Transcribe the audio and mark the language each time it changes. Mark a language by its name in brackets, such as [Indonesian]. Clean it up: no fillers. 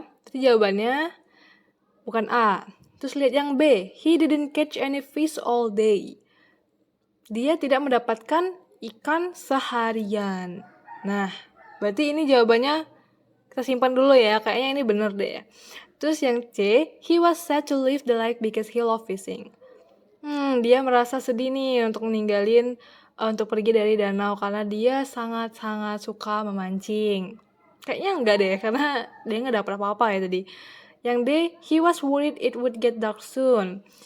[Indonesian] Berarti jawabannya bukan A. Terus lihat yang B, [English] he didn't catch any fish all day. [Indonesian] Dia tidak mendapatkan ikan seharian. Nah, berarti ini jawabannya kita simpan dulu ya, kayaknya ini bener deh. Terus yang C, [English] he was sad to leave the lake because he loved fishing. [Indonesian] Dia merasa sedih nih untuk ninggalin untuk pergi dari danau karena dia sangat-sangat suka memancing. Kayaknya enggak deh, karena dia nggak dapet apa-apa ya tadi. Yang D, [English] he was worried it would get dark soon.